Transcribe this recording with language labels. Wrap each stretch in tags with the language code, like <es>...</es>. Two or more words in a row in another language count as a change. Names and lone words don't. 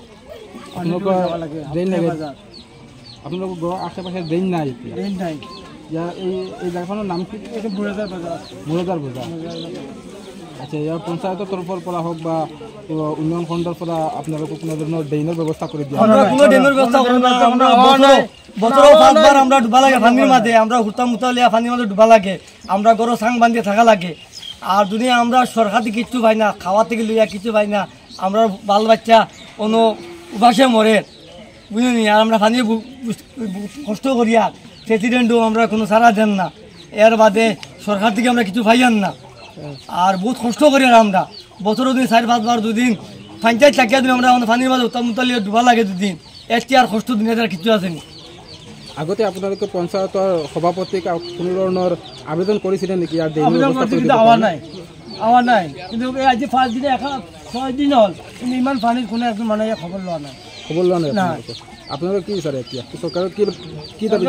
<as>আপোনালোকৰ ঘৰৰ আশে পাশে ড্ৰেইন নাই? ড্ৰেইন নাই। এই জেগাখনৰ নাম কি? এইটো মুৰাদাৰ বজাৰ। আচ্ছা, ইয়াৰ পঞ্চায়তৰ তৰফৰ পৰা হওক বা উন্নয়ন খণ্ডৰ পৰা আপোনালোকক কোনো ধৰণৰ ড্ৰেইনৰ ব্যৱস্থা কৰি দিয়া? কোনো ড্ৰেইনৰ ব্যৱস্থা কৰা নাই।</as> <bn>বছৰৰ 5বার আমরা ডুবা লাগে পানির মাঝে, আমরা হুতাম মুতালিয়া পানির মাঝে ডুবা লাগে, আমরা গরো সাং বান্ধিয়ে থাকা লাগে। আর যদি আমরা সরকার থেকে কিচ্ছু পাই না, খাওয়া থেকে লইয়া কিছু পাই না, আমরা বাল বাচ্চা কোনো উপাসে মরে, বুঝলি? আর আমরা পানি কষ্ট করি, আর প্রেসিডেন্টও আমরা কোনো সারা দেন না, এর বাদে সরকার থেকে আমরা কিছু পাইয়ান না। আর বহুত কষ্ট করি, আর আমরা বছরও দিন 4-5 বার দুদিন পঞ্চায়েত থাকিয়া দিন আমরা পানির মাঝে হুতাম মুতালিয়া ডুবা লাগে দুদিন, এটি আর কষ্ট দুনিয়াতে কিছু আসেনি।</bn> <as>আগতে আপোনালোকে পঞ্চায়তৰ সভাপতিক কোনো ধৰণৰ আবেদন কৰিছিলে নেকি? আমার নাই, কিন্তু আজি 5 দিনে 6 দিন হল, কিন্তু ইমান পানীত কোনো একজন মানুহে খবৰ লোৱা নাই। আপোনালোকে কি বিচাৰে এতিয়া? চৰকাৰক কি দাবী</as>